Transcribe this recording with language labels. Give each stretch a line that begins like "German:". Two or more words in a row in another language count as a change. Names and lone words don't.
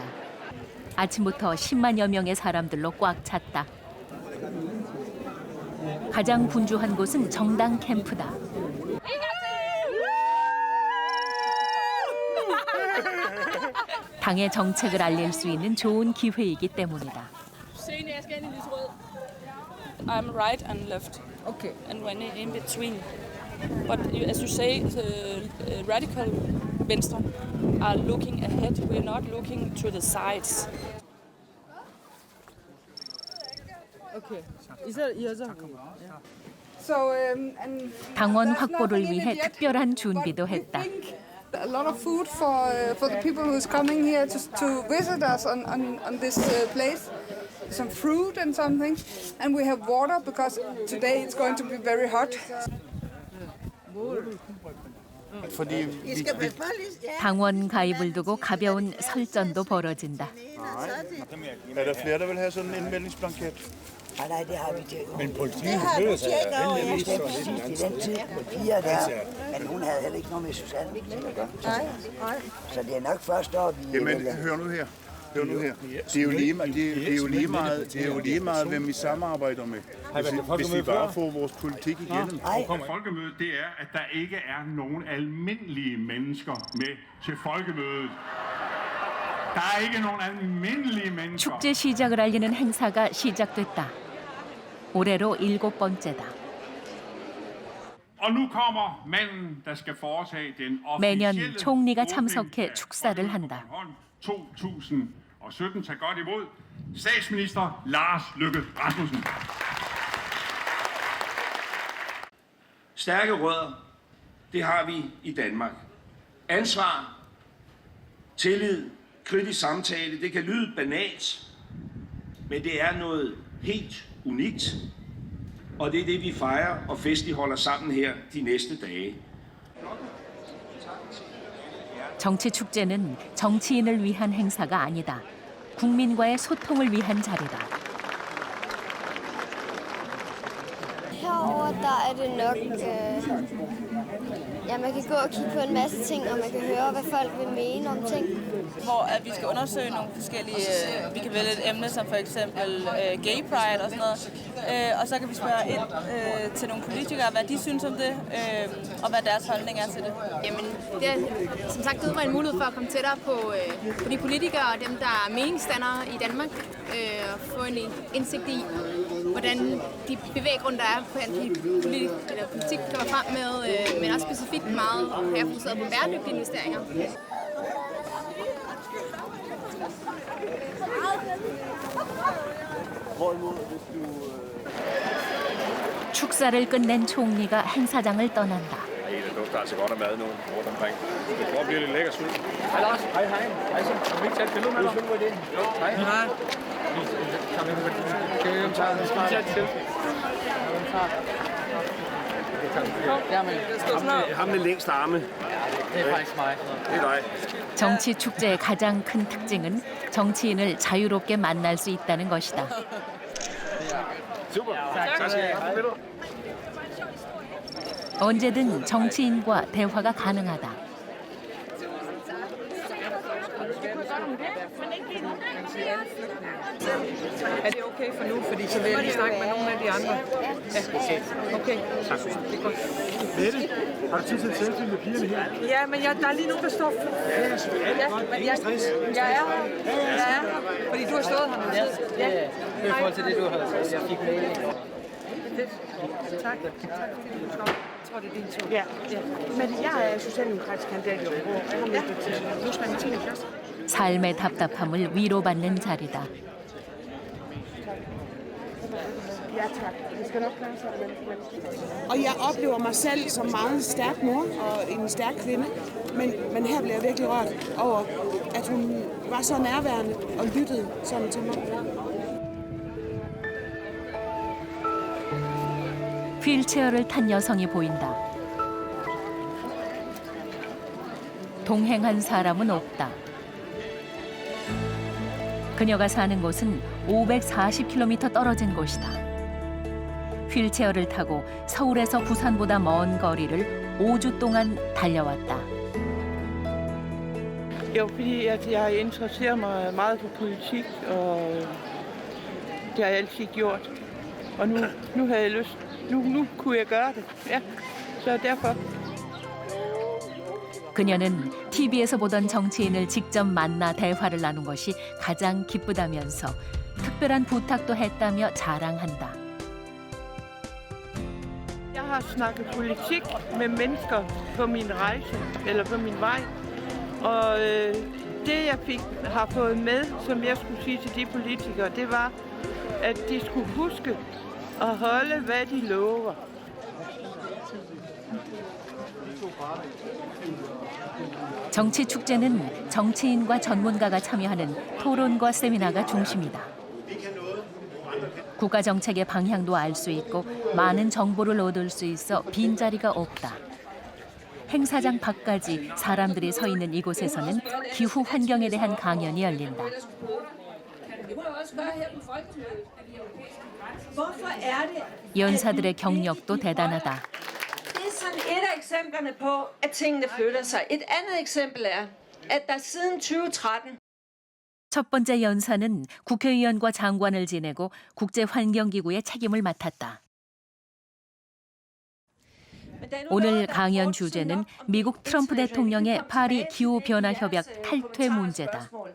Korean: 아침부터 10만여 명의 사람들로 꽉 찼다. 가장 분주한 곳은 정당 캠프다. 당의 정책을 알릴 수 있는 좋은 기회이기 때문이다.
English: I'm right and left. Okay. And when in between. But as you say, the radical Venstre are looking ahead. We're not looking to the sides. Okay. Is that
Korean: 당원 확보를 위해 특별한 준비도 했다.
English: A lot of food for the people who's coming here to visit us on this place. some fruit and something, and we have water because today it's going to be very hot.
Korean: 당원 가입을 두고 가벼운 설전도 벌어진다.
Danish: Er der flere, der vil have sådan en indmeldingsblanket? Nej, det har vi til. Men politiet møder sig i den tid med piger der, men hun havde heller ikke noget med Susanne til at gøre. Så det er nok først op i... Jamen, hør nu her. Det er jo lige meget, hvem vi samarbejder med. Hvis vi bare får vores politik igennem. Folkemødet, det er, at der ikke er nogen almindelige mennesker med til folkemødet. Der er ikke nogen almindelige mennesker.
Korean: 축제 시작을 알리는 행사가 시작됐다. 올해로 7번째다.
Danish: Og nu kommer manden, der skal foretage den
Korean: 매년
Danish: officielle
Korean: 총리가
Danish: åbning
Korean: 참석해
Danish: af
Korean: 축사를 한다.
Danish: Bornholm 2017. Tag godt imod statsminister Lars Løkke Rasmussen. Stærke rødder, det har vi i Danmark. Ansvar, tillid, kritisk samtale, det kan lyde banalt, men det er noget helt unikt. Og det er det, vi fejrer og festligholder sammen her de næste dage.
Korean: 정치 축제는 정치인을 위한 행사가 아니다. 국민과의 소통을 위한 자리다.
Danish: Herover der er det nok, man kan gå og kigge på en masse ting, og man kan høre, hvad folk vil mene om ting. Hvor at vi skal undersøge nogle forskellige, vi kan vælge et emne som for eksempel
English: gay pride
Danish: og sådan noget. Og så kan vi spørge ind til nogle politikere, hvad de synes om det, og hvad deres holdning er til det. Jamen, det har som sagt givet mig en mulighed for at komme tættere på de politikere og dem, der er meningsdannere i Danmark, og få en indsigt i, hvordan de bevæggrunde, der er på politik, kommer frem med, men også specifikt meget her fokuseret på bæredygtige investeringer.
Korean: 축사를 끝낸 총리가 행사장을 떠난다.
Danish: Det dufter altså godt af mad nu rundt omkring. Det prøver at blive lidt lækkert sult. Hej Lars. Hej. Hej så. Kan vi ikke tage et billede med dig? Jo, hej. Skal vi tage et selfie? Ham med længst arme. Det er faktisk mig. Det er dig.
Korean: 정치 축제의 가장 큰 특징은 정치인을 자유롭게 만날 수 있다는 것이다.
Danish: Super. Tak skal I have.
Korean: 언제든 정치인과 대화가 가능하다.
Danish: Er det okay for nu? Fordi så vil jeg lige snakke med nogle af de andre. Ja, okay. Tak. Det er godt. Mette, har du tid til at selfie med pigerne her? Ja, men der er lige nogen, der står... Ja, men jeg er her. Fordi du har stået her med tid. Ja. I forhold til det, du har sagt. Jeg fik mail. Tak. Tak fordi du kom. Jeg tror, det er din tur. Ja. Men jeg er socialdemokratisk kandidat i Aabenraa. Jeg har mistet til. Nu skal jeg 10. klasse.
Korean: 삶의 답답함을 위로받는 자리다.
Danish: Ja, tak. Det skal nok klare sig. Og jeg oplever mig selv som meget stærk mor og en stærk kvinde. Men her blev jeg virkelig rørt over, at hun var så nærværende og lyttede sådan til mig.
Korean: 휠체어를 탄 여성이 보인다. 동행한 사람은 없다. 그녀가 사는 곳은 540km 떨어진 곳이다. 휠체어를 타고 서울에서 부산보다 먼 거리를 5주 동안 달려왔다.
Danish: Jo, fordi jeg interesserer mig meget for politik, og det har jeg altid gjort. Og nu havde jeg lyst. Nu kunne jeg gøre det. Ja, så derfor.
Korean: 그녀는 TV에서 보던 정치인을 직접 만나 대화를 나눈 것이 가장 기쁘다면서 특별한 부탁도 했다며 자랑한다.
Danish: Jeg har snakket politik med mennesker på min rejse, eller på min vej. Og det jeg har fået med, som jeg skulle sige til de politikere, det var, at de skulle huske at holde, hvad de lover.
Korean: 정치 축제는 정치인과 전문가가 참여하는 토론과 세미나가 중심이다. 국가 정책의 방향도 알 수 있고 많은 정보를 얻을 수 있어 빈자리가 없다. 행사장 밖까지 사람들이 서 있는 이곳에서는 기후 환경에 대한 강연이 열린다. 연사들의 경력도 대단하다.
Danish: Det er sådan et af eksemplerne på, at tingene flytter sig. Et andet eksempel er, at der siden 2013
Korean: 첫 번째 연사는 국회의원과 장관을 지내고 국제환경기구의 책임을 맡았다. 오늘 강연 주제는 미국 트럼프 대통령의 파리 기후변화협약 탈퇴 문제다.